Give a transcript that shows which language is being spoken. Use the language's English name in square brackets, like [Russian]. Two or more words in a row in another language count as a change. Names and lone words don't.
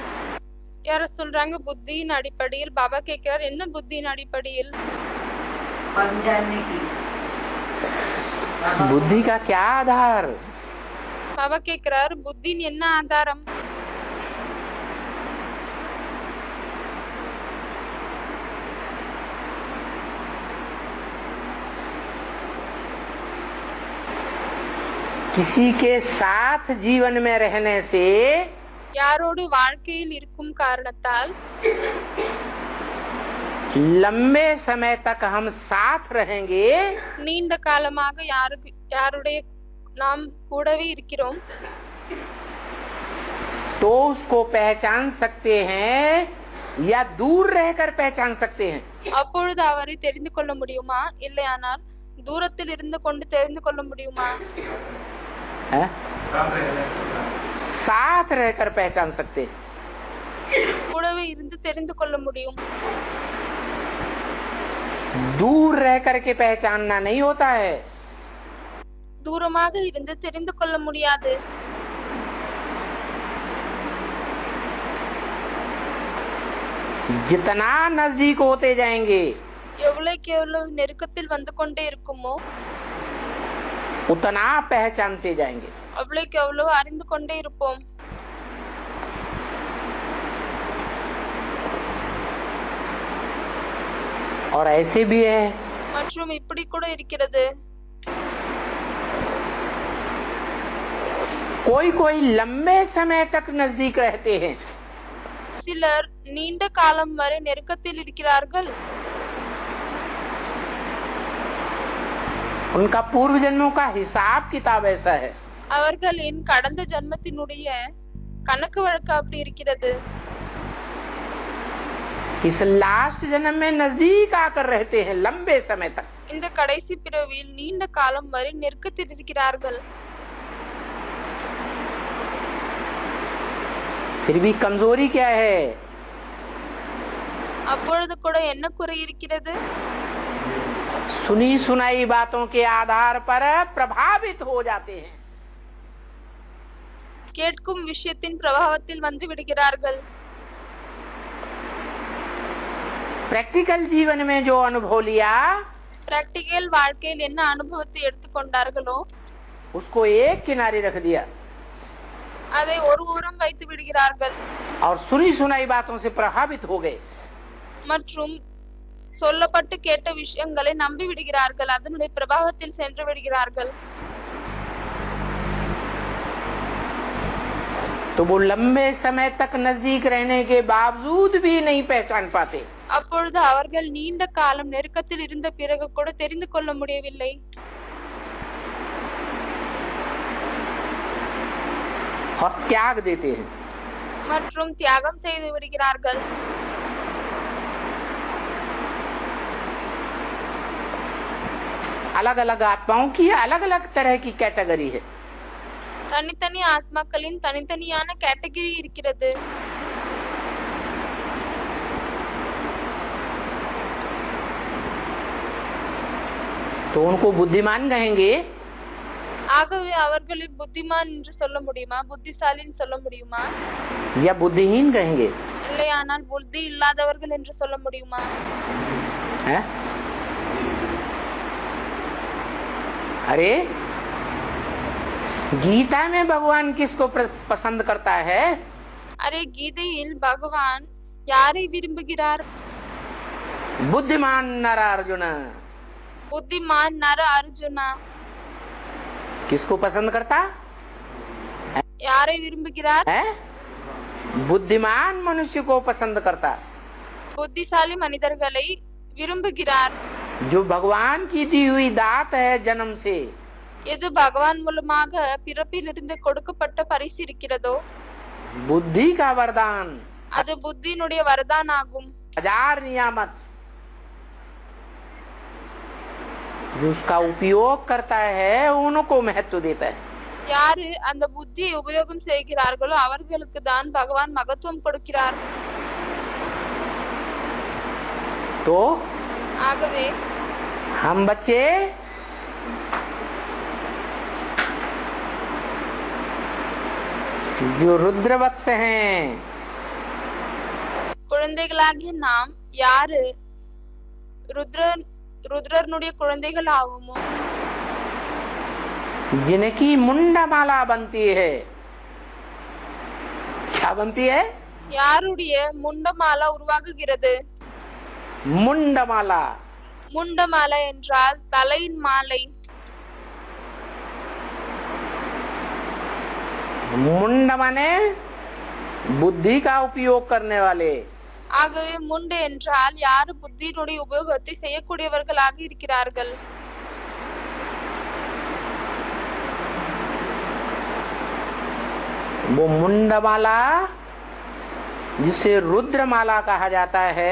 [Tamil] யாரோ சொல்றாங்க புத்தியின் அடிப்படையில். பாபா கேட்கிறார், என்ன புத்தியின் அடிப்படையில்? [Hindi] बन जाने की। बुद्धि का क्या आधार? [Tamil] பாபா கேக்குறார், புத்தியின் என்ன ஆதாரம்? [Hindi] किसी के साथ जीवन में रहने से [Tamil] யாரோடு வாழ்க்கையில் இருக்கும் காரணத்தால் [Hindi] लंबे समय तक हम साथ रहेंगे [Tamil] நீண்ட காலமாக யாருடைய நாம் கூடவே இருக்கிறோம், [Hindi] तो उसको पहचान सकते हैं या दूर रहकर पहचान सकते हैं। [Tamil] அப்பொழுது அவரை தெரிந்து கொள்ள முடியுமா, இல்லையானால் தூரத்தில் இருந்து கொண்டு தெரிந்து கொள்ள முடியுமா? [Hindi] हैं? साथ रहने साथ रहकर पहचान सकते हैं। [Tamil] கூடவே இருந்து தெரிந்து கொள்ள முடியும், [Hindi] दूर रह करके पहचानना नहीं होता है। [Tamil] தூரமாக இருந்து தெரிந்து கொள்ள முடியாது। [Hindi] जितना नजदीक होते जाएंगे [Tamil] எவ்வளவுக்கு எவ்வளவு நெருக்கத்தில் வந்து கொண்டே இருக்குமோ [Hindi] उतना पहचानते जाएंगे। [Tamil] அவ்வளவுக்கு எவ்வளவு அறிந்து கொண்டே இருப்போம்। [Hindi] और ऐसे भी है [Tamil] மற்றும் இப்படி கூட இருக்கிறது, [Hindi] कोई कोई लंबे समय तक नजदीक रहते हैं, [Tamil] சிலர் நீண்ட காலம் வரை நெருக்கத்தில் இருக்கிறார்கள், [Hindi] उनका पूर्व जन्मों का हिसाब किताब ऐसा है। [Tamil] அவர்களின் கடந்த ஜன்மத்தினுடைய கணக்கு வழக்கு அப்படி இருக்கிறது। [Hindi] इस लास्ट जन्म में नजदीक आकर रहते हैं लंबे समय तक। [Tamil] இந்த கடைசி பிறவியில் நீண்ட காலம் வரை நெருக்கத்தில் இருக்கிறார்கள், [Hindi] फिर भी कमजोरी क्या है? [Tamil] அப்பொழுது கூட என்ன குறை இருக்கிறது? [Hindi] सुनी सुनाई बातों के आधार पर प्रभावित हो जाते हैं। [Tamil] கேட்கும் விஷயத்தின் பிரபாவத்தில் வந்து விடுகிறார்கள்। [Hindi] प्रैक्टिकल जीवन में जो अनुभव लिया [Tamil] பிராக்டிகல் வாழ்க்கையில் என்ன அனுபவத்தை எடுத்துக்கொண்டார்களோ [Hindi] उसको एक किनारे रख दिया [Tamil] அதை ஒரு ஓரம் வைத்து விடுகிறார்கள், [Hindi] और सुनी सुनाई बातों से प्रभावित हो गए। [Tamil] மற்றும் சொல்லப்பட்டு கேட்ட விஷயங்களை நம்பி விடுகிறார்கள், அதனுடைய பிரபாவத்தில் சென்று விடுகிறார்கள்। [Hindi] तो वो लंबे समय तक नजदीक रहने के बावजूद भी नहीं पहचान पाते। [Tamil] அப்பொழுது அவர்கள் நீண்ட காலம் நெருக்கத்தில் இருந்த பிறகு கூட தெரிந்து கொள்ள முடியவில்லை, [Hindi] और त्याग देते हैं। [Tamil] மற்றும் தியாகம் செய்து விடுகிறார்கள்। [Hindi] अलग अलग आत्माओं की अलग अलग तरह की कैटेगरी है। [Tamil] தனித்தனி ஆத்மாக்களின் தனித்தனியான கேட்டகரி இருக்கிறது। [Hindi] तो उनको बुद्धिमान कहेंगे [Tamil] ஆகவே அவர்களை புத்திமான் என்று சொல்ல முடியுமா, புத்திசாலின்னு சொல்ல முடியுமா, [Hindi] या बुद्धिहीन कहेंगे? [Tamil] இல்லையானால் புத்தி இல்லாதவர்கள் என்று சொல்ல முடியுமா? [Hindi] है? अरे गीता में भगवान किसको पसंद करता है? [Tamil] அரே, கீதையில் பகவான் யாரை விரும்புகிறார்? [Hindi] बुद्धिमान नर अर्जुन। [Tamil] புத்திமான் நர அர்ஜுனா [Hindi] किसको पसंद करता [Tamil] யாரை விரும்புகிறார்? [Hindi] है? बुद्धिमान मनुष्य को पसंद करता, [Tamil] புத்திசாலி மனிதர்களை விரும்புகிறார்। [Hindi] जो भगवान की दी हुई दात है जन्म से। [Tamil] எது பகவான் மூலமாக பிறப்பிலிருந்து கொடுக்கப்பட்ட பரிசு இருக்கிறதோ [Hindi] बुद्धि का वरदान, [Tamil] அது புத்தியினுடைய வரதான் ஆகும்। [Hindi] हजार नियामत, जो उसका उपयोग करता है उनको महत्व देता है। [Tamil] யாரு அந்த புத்தியை உபயோகம் செய்கிறார்களோ அவர்களுக்கு தான் பகவான் மகத்துவம் கொடுக்கிறார்। [Hindi] तो [Tamil] ஆகவே [Hindi] हम बच्चे जो रुद्रवत्स हैं, [Tamil] குழந்தைகளாகிய நாம் யாரு ருத்ரனுடைய குழந்தைகள் ஆவோமோ, [Hindi] जिनकी मुंडमाला बनती है। क्या बनती है? [Tamil] யாருடைய முண்டமாலா உருவாகுகிறது? [Hindi] मुंडमाला। [Tamil] முண்டமாலை என்றால் தலையின் மாலை. [Hindi] मुंड माने बुद्धि का उपयोग करने वाले। [Tamil] ஆகவே முண்டு என்றால் யாரு புத்தியினுடைய உபயோகத்தை செய்யக்கூடியவர்களாக இருக்கிறார்கள். [Hindi] वो मुंडमाला जिसे रुद्रमाला कहा जाता है,